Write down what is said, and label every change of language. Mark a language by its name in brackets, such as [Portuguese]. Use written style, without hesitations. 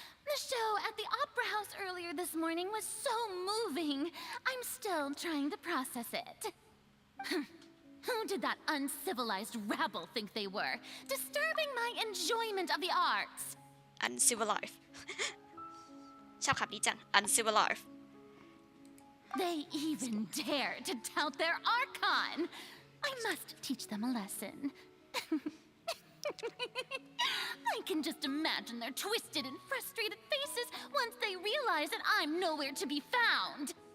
[English] The show at the Opera House earlier this morning was so moving. I'm still trying to process it. Who did that uncivilized rabble think they were? Disturbing my enjoyment of the arts. [Thai] uncivilized ชอบคำนี้จัง uncivilized [English] They even dare to tout their archon. I must teach them a lesson. I can just imagine their twisted and frustrated faces once they realize that I'm nowhere to be found.